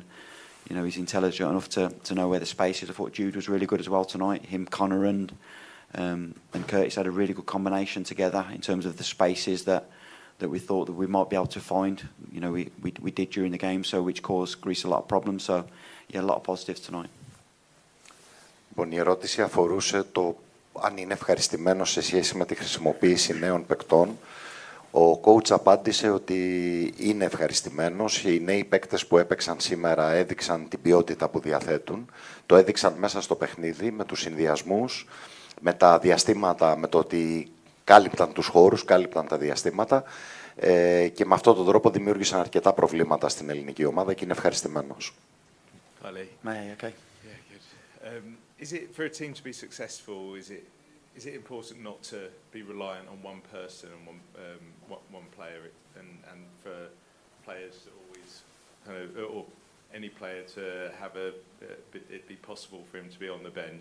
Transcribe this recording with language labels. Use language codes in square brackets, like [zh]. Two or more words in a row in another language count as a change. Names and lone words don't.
[en] He's intelligent enough to know where the space is. I thought Jude was really good as well tonight. Him, Connor and Curtis had a really good combination together in terms of the spaces that we thought that we might be able to find. We did during the game, so which caused Greece a lot of problems. So, yeah, a lot of positives tonight. [el] Λοιπόν, η ερώτηση αφορούσε το αν είναι ευχαριστημένος σε σχέση με τη χρησιμοποίηση νέων παικτών. Ο coach απάντησε ότι είναι ευχαριστημένος. Οι νέοι παίκτες που έπαιξαν σήμερα έδειξαν την ποιότητα που διαθέτουν. Το έδειξαν μέσα στο παιχνίδι, με τους συνδυασμούς, με τα διαστήματα, με το ότι κάλυπταν τους χώρους, κάλυπταν τα διαστήματα και με αυτόν τον τρόπο δημιούργησαν αρκετά προβλήματα στην ελληνική ομάδα και είναι ευχαριστημένος. [en] Okay. Yeah, good. Is it for a team to be successful? Is it important not to be reliant on one person and one player, and for players to always or any player to have it be possible for him to be on the bench?